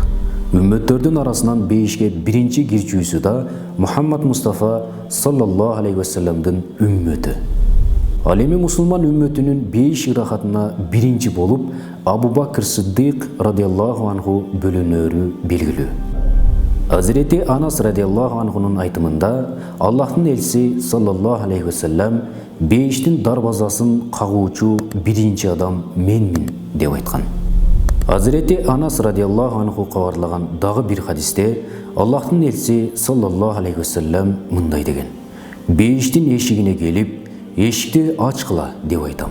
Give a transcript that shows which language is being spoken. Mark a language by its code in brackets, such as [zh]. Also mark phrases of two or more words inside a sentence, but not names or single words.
[ky] Үммөттөрдүн арасынан бейишке биринчи кирчүүсү да Мухаммад Мустафа [ar] صلى الله عليه وسلم [ky] үммөтү. Ал эми мусулман үммөтүнүн бейиш ырахатына биринчи болуп Абу Бакр Сиддик [ar] رضي الله عنه [ky] бөлүнөрү белгилүү. Hazreti Anas [ar] رضي الله عنه [ky] айтымында Аллахтын элчиси [ar] صلى الله عليه وسلم [ky] бейиштин дарбазасын кагуучу биринчи адам менмин деп айткан. Hazreti Anas [ar] رضي الله عنه [ky] кабарлаган дагы бир хадисте Аллахтын элчиси [ar] صلى الله عليه وسلم [ky] мындай деген: бейиштин эшигине келип, эшикти ачкыла деп айтам.